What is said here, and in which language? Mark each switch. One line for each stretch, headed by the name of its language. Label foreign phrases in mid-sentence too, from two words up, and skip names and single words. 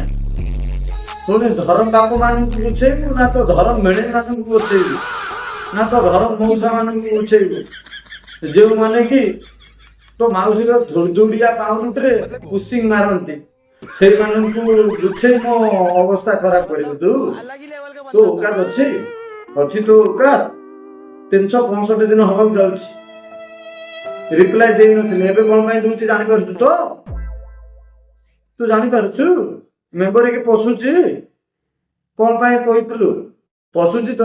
Odia: ପୁଣି ଧରମ ବାପ ମାନଙ୍କୁ ବୁଝେଇବୁ ନା ତ ଧରମ ମେଣେଇ ମାନଙ୍କୁ ବୁଝେଇବୁ ନା ତ ଧରମ ମଉସା ମାନଙ୍କୁ ବୁଝେଇବୁ ଯେଉଁମାନେ କି ତୋ ମାଉସୀର ଧୁଡଧୁଡିଆ ପାଉରୁଟିରେ ପୁସିଂ ମାରନ୍ତି, ସେଇମାନଙ୍କୁ ବୁଝେଇ ମୋ ଅବସ୍ଥା ଖରାପ କରିବୁ ତୁ?
Hindi: अलग ही लेवल का
Odia: ତୋ
Hindi: बंदा था।
Odia: औकात ଅଛି? ଅଛି ତୋ औकात? 365 ଦିନ ହବାକୁ ଯାଉଛି ରିପ୍ଲାଏ ଦେଇନଥିଲି, ଏବେ କଣ ପାଇଁ ଦଉଛି ଜାଣିପାରୁଛୁ ତ? ତୁ ଜାଣିପାରୁଛୁ ମେମ୍ବର କି ପଶୁଛି କଣ ପାଇଁ କହିଥିଲୁ? ପଶୁଛି ତୋର?